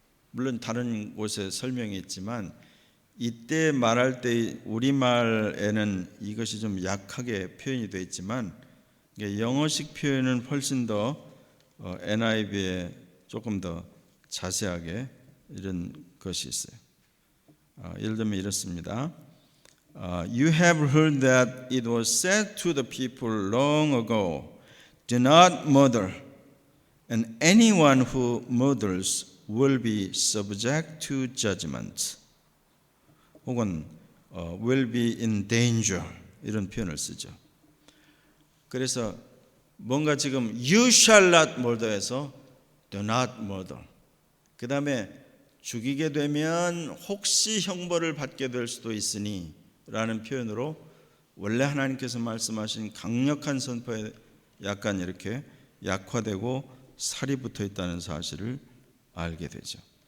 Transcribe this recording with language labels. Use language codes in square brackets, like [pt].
[ko] 물론 다른 곳에 설명이 있지만 이때 말할 때 우리말에는 이것이 좀 약하게 표현이 되어 있지만 영어식 표현은 훨씬 더 NIV에 조금 더 자세하게 이런 것이 있어요. 예를 들면 이렇습니다. [en] You have heard that it was said to the people long ago, do not murder, and anyone who murders will be subject to judgment. [ko] 혹은 [en] will be in danger, [ko] 이런 표현을 쓰죠. 그래서 뭔가 지금 [en] you shall not murder [ko] 에서 [en] do not murder, [ko] 그 다음에 죽이게 되면 혹시 형벌을 받게 될 수도 있으니 라는 표현으로 원래 하나님께서 말씀하신 강력한 선포에 약간 이렇게 약화되고 살이 붙어 있다는 사실을 알게 되죠.